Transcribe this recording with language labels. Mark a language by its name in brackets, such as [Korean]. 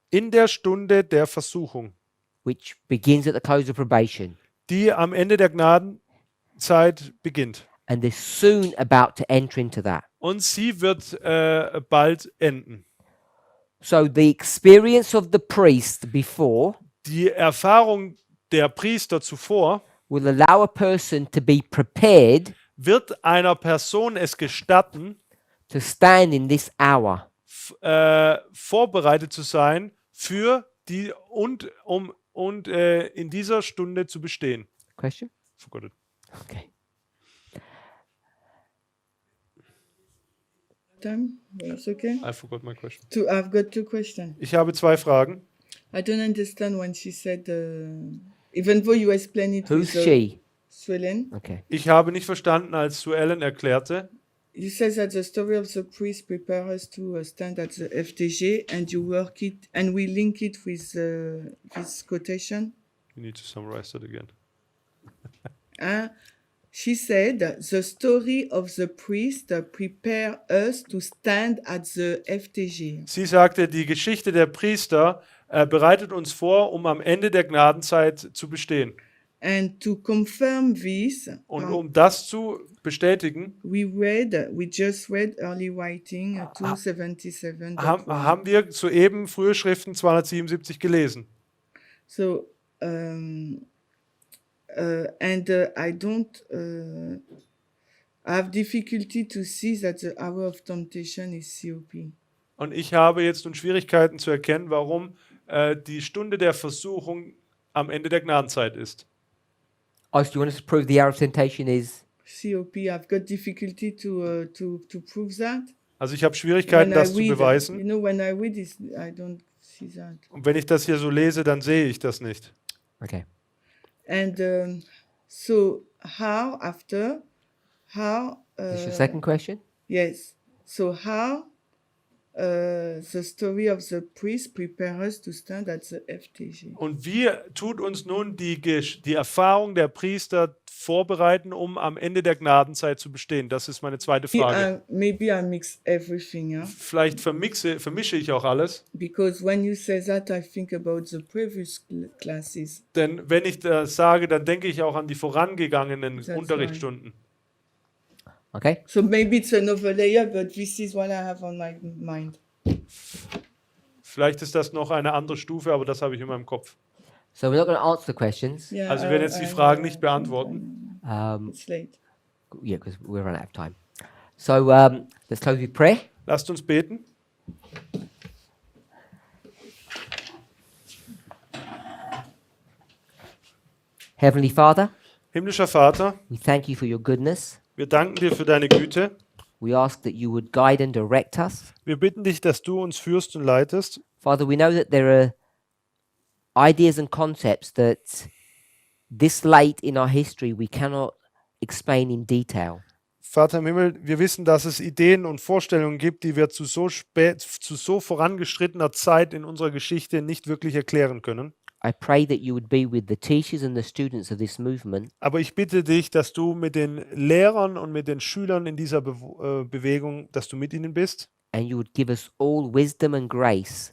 [German] in der Stunde der Versuchung, [English] which begins at the close of probation, [German] die am Ende der Gnadenzeit beginnt. [English] and they're soon about to enter into that. [German] Und sie wird bald enden. [English] So the experience of the priest before [German] Die Erfahrung der Priester zuvor [English] will allow a person to be prepared [German] wird einer Person es gestatten, [English] to stand in this hour. [German] vorbereitet zu sein für die in dieser Stunde zu bestehen. [English] Question? Forgot it. Okay. Time? That's okay. I forgot my question. I've got 2 questions. [German] Ich habe 2 Fragen. [English] I don't understand when she said, even though you explain it Who's with she? Swellen, Okay. [German] Ich habe nicht verstanden, als Sue Ellen erklärte, [English] you said that the story of the priest prepare us to stand at the FTG, and you work it, and we link it with this quotation. you need to summarize that again. She said, the story of the priest prepare us to stand at the FTG. [German] Sie sagte, die Geschichte der Priester bereitet uns vor, um am Ende der Gnadenzeit zu bestehen. [English] And to confirm this, [German] Und um das zu bestätigen, [English] we just read early writing 277. [German] haben wir soeben frühe Schriften 277 gelesen. [English] So, I don't have difficulty to see that the hour of temptation is COP. [German] Und ich habe jetzt nun Schwierigkeiten zu erkennen, warum die Stunde der Versuchung am Ende der Gnadenzeit ist. [English] Oh, so you want us to prove the hour of temptation is? COP, I've got difficulty to prove that. [German] Also ich habe Schwierigkeiten, das zu beweisen. [English] You know, when I read this, I don't see that. [German] Und wenn ich das hier so lese, dann sehe ich das nicht. [English] Okay. And so how Is this your second question? yes, so how the story of the priest prepare us to stand at the FTG. [German] Und wie tut uns nun die Erfahrung der Priester vorbereiten, um am Ende der Gnadenzeit zu bestehen? Das ist meine zweite Frage. [English] Maybe I mix everything, yeah? [German] Vielleicht vermische ich auch alles. [English] Because when you say that, I think about the previous classes. [German] Denn wenn ich das sage, dann denke ich auch an die vorangegangenen [English] That's [German] Unterrichtsstunden. [English] Okay. So maybe it's another layer, but this is what I have on my mind. [German] Vielleicht ist das noch eine andere Stufe, aber das habe ich in meinem Kopf. [English] So we're not going to answer the questions. Yeah, [German] Also wir werden jetzt die Fragen nicht beantworten. [English] It's late. Yeah, because we're running out of time. So let's close with prayer. [German] Lasst uns beten. [English] Heavenly Father, [German] Himmlischer Vater, [English] we thank you for your goodness. [German] wir danken dir für deine Güte. [English] We ask that you would guide and direct us. [German] Wir bitten dich, dass du uns führst und leitest. [English] Father, we know that there are ideas and concepts that this late in our history we cannot explain in detail. [German] Vater im Himmel, wir wissen, dass es Ideen und Vorstellungen gibt, die wir zu so vorangeschrittener Zeit in unserer Geschichte nicht wirklich erklären können. [English] I pray that you would be with the teachers and the students of this movement, [German] Aber ich bitte dich, dass du mit den Lehrern und mit den Schülern in dieser Bewegung, dass du mit ihnen bist [English] and you would give us all wisdom and grace